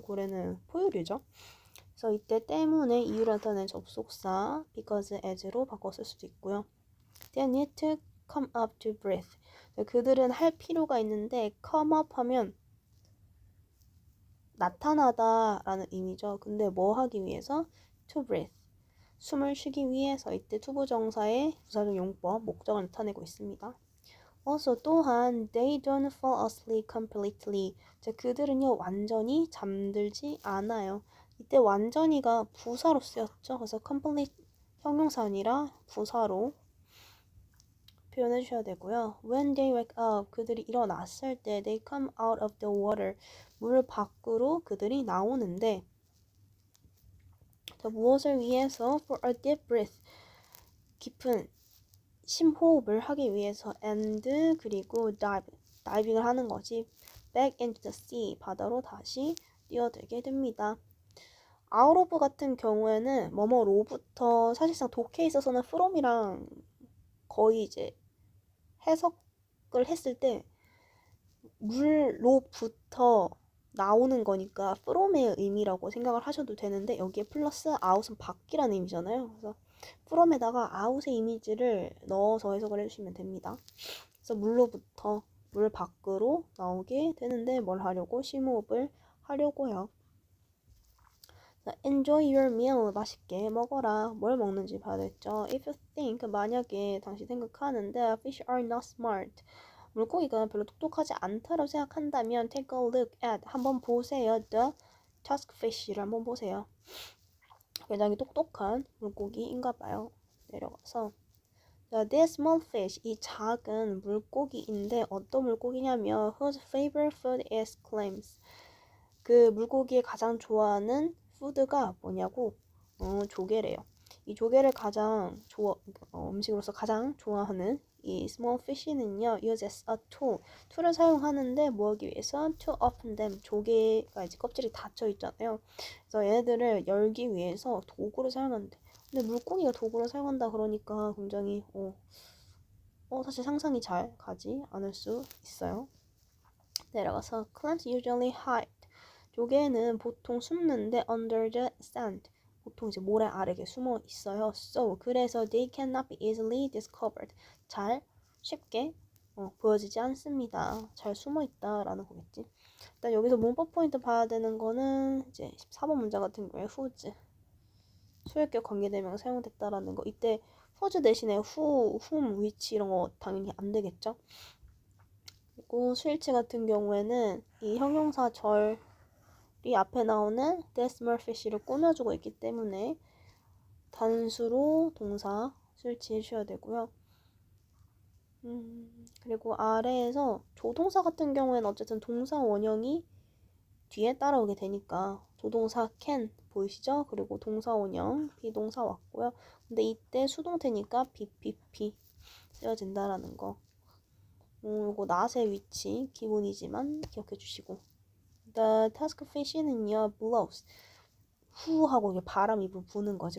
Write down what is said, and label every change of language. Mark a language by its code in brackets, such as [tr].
[ko] 고래는 포유류죠. 그래서 이때 때문에 이유를 나타내는 접속사 because as로 바꿔 쓸 수도 있고요. [en] They need to come up to breathe. [ko] 그들은 할 필요가 있는데 come up 하면 나타나다 라는 의미죠. 근데 뭐 하기 위해서? [en] to breathe. [ko] 숨을 쉬기 위해서. 이때 투부정사의 부사적 용법, 목적을 나타내고 있습니다. [en] Also [ko] 또한 [en] they don't fall asleep completely. [ko] 그들은요 완전히 잠들지 않아요. 이때 완전히가 부사로 쓰였죠. 그래서 complete 형용사 아니라 부사로 표현해 주셔야 되고요. [en] When they wake up, [ko] 그들이 일어났을 때 [en] they come out of the water. [ko] 물 밖으로 그들이 나오는데, 자, 무엇을 위해서? [en] For a deep breath. [ko] 깊은 심호흡을 하기 위해서 and 그리고 다이빙을 하는 거지. [en] back into the sea, [ko] 바다로 다시 뛰어들게 됩니다. out of 같은 경우에는 뭐뭐로부터 사실상 독해에 있어서는 from이랑 거의 이제 해석 했을 때 물로부터 나오는 거니까 from의 의미라고 생각을 하셔도 되는데 여기에 플러스 out은 밖이라는 의미잖아요. 그래서 from에다가 out의 이미지를 넣어서 해석을 해주시면 됩니다. 그래서 물로부터 물 밖으로 나오게 되는데 뭘 하려고? 심호흡을 하려고요. [en] Enjoy your meal. [ko] 맛있게 먹어라. 뭘 먹는지 봐야 됐죠. [en] If you think, [ko] 만약에 당신 생각하는데 [en] fish are not smart. [ko] 물고기가 별로 똑똑하지 않다고 생각한다면 [en] take a look at. [ko] 한번 보세요. The tuskfish를 한번 보세요. 굉장히 똑똑한 물고기인가 봐요. 내려가서 [en] This small fish, [ko] 이 작은 물고기인데 어떤 물고기냐면 [en] whose favorite food is clams. [ko] 그 물고기의 가장 좋아하는 푸드가 뭐냐고? 조개래요. 이 조개를 가장 음식으로서 가장 좋아하는 이 small fish는요, [en] uses a tool. [ko] 툴을 사용하는데 뭐 하기 위해서? [en] To open them. [ko] 조개가 이제 껍질이 닫혀 있잖아요. 그래서 얘네들을 열기 위해서 도구를 사용하는데. 근데 물고기가 도구를 사용한다 그러니까 굉장히 사실 상상이 잘 가지 않을 수 있어요. [en] 내려가서 clams usually hide. [ko] 조개는 보통 숨는데 [en] under the sand. [ko] 보통 이제 모래 아래에 숨어 있어요. [en] So [ko] 그래서 [en] they cannot be easily discovered. [ko] 잘 쉽게 보여지지 않습니다. 잘 숨어 있다라는 거겠지. 일단 여기서 문법 포인트 봐야 되는 거는 이제 14번 문제 같은 경우에 whose 수액격 관계대명사 사용됐다라는 거. 이때 whose 대신에 who, whom, which 이런 거 당연히 안 되겠죠. 그리고 수일치 같은 경우에는 이 형용사절이 앞에 나오는 this small fish를 꾸며주고 있기 때문에 단수로 동사 수일치 해주셔야 되고요. 그리고 아래에서 조동사 같은 경우에는 어쨌든 동사 원형이 뒤에 따라오게 되니까 조동사 can 보이시죠? 그리고 동사 원형 비동사 왔고요. 근데 이때 수동태니까 BPP 쓰여진다라는 거. 이거 not의 위치 기본이지만 기억해 주시고. [en] The taskfish는요 blows. [ko] 후 하고 이게 바람이 부는 거지.